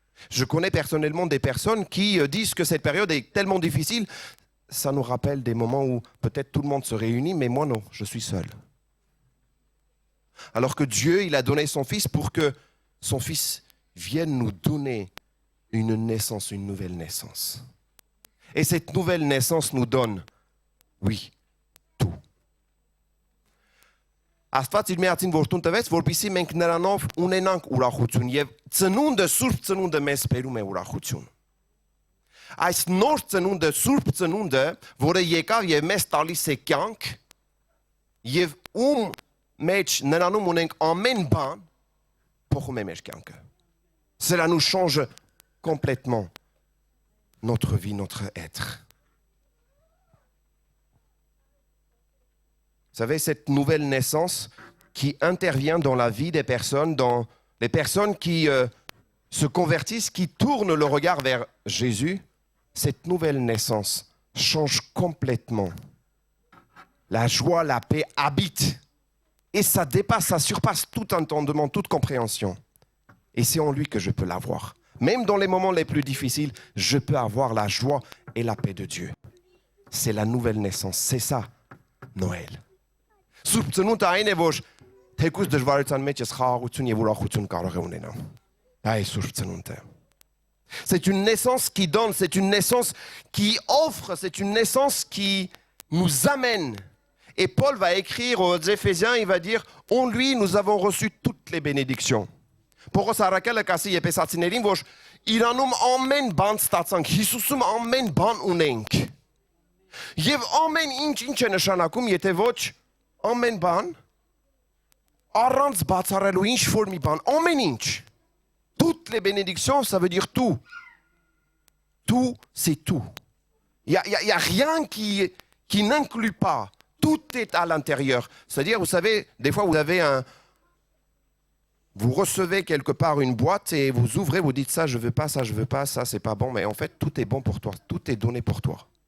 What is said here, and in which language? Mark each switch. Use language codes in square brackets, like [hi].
[fr] Je connais personnellement des personnes qui disent que cette période est tellement difficile, ça nous rappelle des moments où peut-être tout le monde se réunit, mais moi non, je suis seul. Alors que Dieu, il a donné son Fils pour que son Fils vienne nous donner une naissance, une nouvelle naissance. Et cette nouvelle naissance nous donne, oui, tout. [hy] Աստված իր միածին որդուն տվեց, որպեսզի մենք նրանով ունենանք ուրախություն եւ ծնունդը սուրբ ծնունդը մեզ բերում է ուրախություն։ Այս նոր ծնունդը, սուրբ ծնունդը, որը եկավ եւ մեզ տալիս է կյանք եւ մեջ նրանում ունենք ամեն բան, փոխում է մեր կյանքը։ [fr] Cela nous change complètement notre vie, notre être. Vous savez, cette nouvelle naissance qui intervient dans la vie des personnes, dans les personnes qui se convertissent, qui tournent le regard vers Jésus, cette nouvelle naissance change complètement. La joie, la paix habitent. Et ça dépasse, ça surpasse tout entendement, toute compréhension. Et c'est en lui que je peux l'avoir. Même dans les moments les plus difficiles, je peux avoir la joie et la paix de Dieu. C'est la nouvelle naissance, c'est ça, Noël. [hy] Սուրբ ծնունդը այն է, որ թեկուզ դժվարության մեջ ես խաղաղություն եւ ուրախություն կարող է ունենալ։ Դա է Սուրբ ծնունդը։ [fr] C'est une naissance qui donne, c'est une naissance qui offre, c'est une naissance qui nous amène. Et Paul va écrire aux Éphésiens, il va dire, en lui nous avons reçu toutes les bénédictions. [hy] Պողոս առաքյալը կասի եփեսացիներին, որ Իրանում ամեն բան ստացանք, Հիսուսում ամեն բան ունենք։ Եվ ամեն ինչ է նշանակում, եթե ոչ ամեն բան առանց բացառելու ինչ որ մի բան, ամեն ինչ։ [fr] Toutes les bénédictions, ça veut dire tout. Tout, c'est tout. Il y a rien qui n'inclut pas. Tout est à l'intérieur. C'est-à-dire, vous savez, des fois, vous recevez quelque part une boîte et vous ouvrez, vous dites ça, je veux pas, ça, c'est pas bon. Mais en fait, tout est bon pour toi. Tout est donné pour toi.